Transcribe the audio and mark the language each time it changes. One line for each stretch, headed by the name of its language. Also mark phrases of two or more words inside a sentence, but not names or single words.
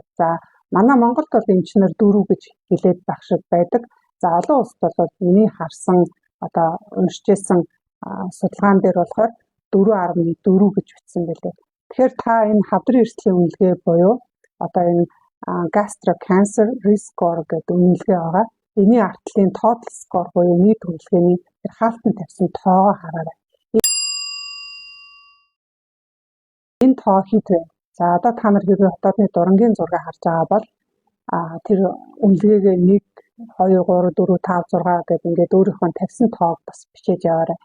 Mongolian: За манай Монголд бол эмчнэр 4 гэж хэлээд байх шиг байдаг. За олон улсад бол миний харсан одоо уншижсэн судалгаан дээр болохоор 4.4 гэж бичсэн байлээ. Тэгэхээр та энэ хавдрын эрсдлийн үнэлгээ буюу одоо энэ
English: gastric cancer risk score
Mongolian: гэдэг үнэлгээ байгаа. Эний артлын
English: total score
Mongolian: буюу нийт үнэлгээний хаалтан тавьсан тоогоо хараарай. Энэ тоо хэд вэ? За одоо та нар хэрвээ хотоодны дурангийн зургийг харж байгаа бол тэр үнэлгээгээ 1, 2, 3, 4, 5, 6 гэдэг ингээд өөрийнхөө тавьсан тоог бас бичиж яваарай.